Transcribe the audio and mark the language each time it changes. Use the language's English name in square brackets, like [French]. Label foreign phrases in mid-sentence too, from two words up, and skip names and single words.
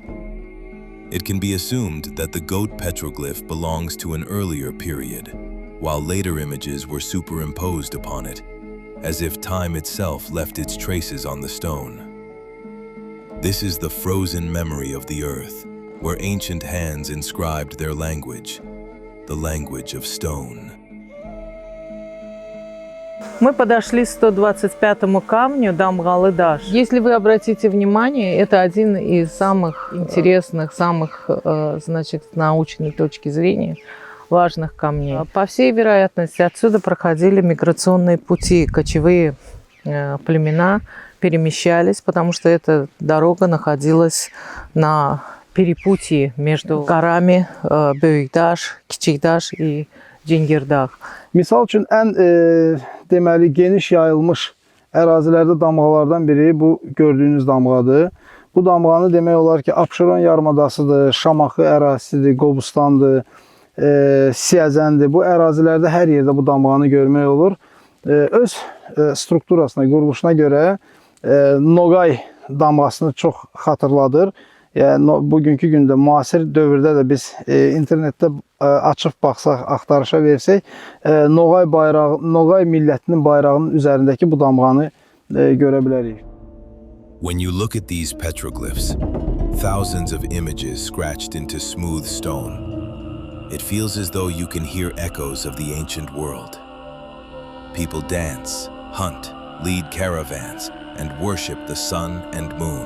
[English] It can be assumed that the goat petroglyph belongs to an earlier period, while later images were superimposed upon it, as if time itself left its traces on the stone. This is the frozen memory of the earth, where ancient hands inscribed their language, the language of stone. [Russian] Мы подошли к 125-му камню Дамгалы-Даш. Если вы обратите внимание, это один из самых интересных, самых, значит, с научной точки зрения важных камней. По всей вероятности, отсюда проходили миграционные пути, кочевые племена перемещались, потому что эта дорога находилась на перепутье между горами Büyüktaş, Kiçiktaş и Cingirdax. [Azerbaijani] Misal üçün ən deməli geniş yayılmış ərazilərdə damğalardan biri bu gördüyünüz damğadır. Bu damğanı demək olar ki, Abşeron yarımadasıdır, Şamaxı ərazisidir, Qobustandır, Siyəzəndir. Bu ərazilərdə hər yerdə bu damğanı görmək olur. Öz strukturasına, quruluşuna görə Noqay damğasını çox xatırladır. Yəni, bugünkü gündə, müasir dövrdə də biz internetdə açıb baxsaq, axtarışa versək, Noqay millətinin bayrağının üzərindəki bu damğanı görə bilərik. [English] When you look at these petroglyphs, thousands of images scratched into smooth stone, it feels as though you can hear echoes of the ancient world. People dance, hunt, lead caravans, and worship the sun and moon.